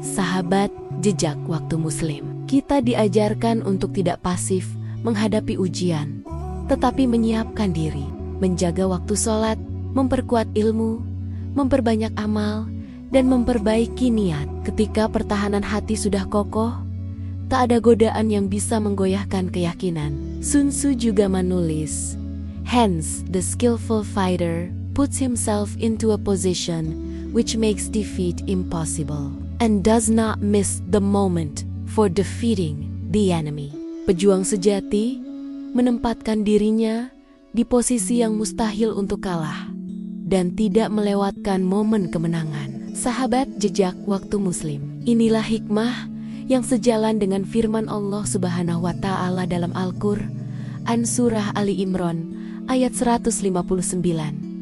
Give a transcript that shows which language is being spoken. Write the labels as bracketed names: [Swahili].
[Indonesian] Sahabat jejak waktu Muslim, kita diajarkan untuk tidak pasif menghadapi ujian, tetapi menyiapkan diri, menjaga waktu sholat, memperkuat ilmu, memperbanyak amal, dan memperbaiki niat. Ketika pertahanan hati sudah kokoh, tak ada godaan yang bisa menggoyahkan keyakinan. [English] Sun Tzu [Indonesian] juga menulis, [English] "Hence, the skillful fighter puts himself into a position which makes defeat impossible, and does not miss the moment for defeating the enemy." [Indonesian] Pejuang sejati menempatkan dirinya di posisi yang mustahil untuk kalah, dan tidak melewatkan momen kemenangan. Sahabat jejak waktu Muslim, inilah hikmah yang sejalan dengan firman Allah Subhanahu wa Ta'ala dalam Al-Qur'an Surah Ali Imran ayat 159.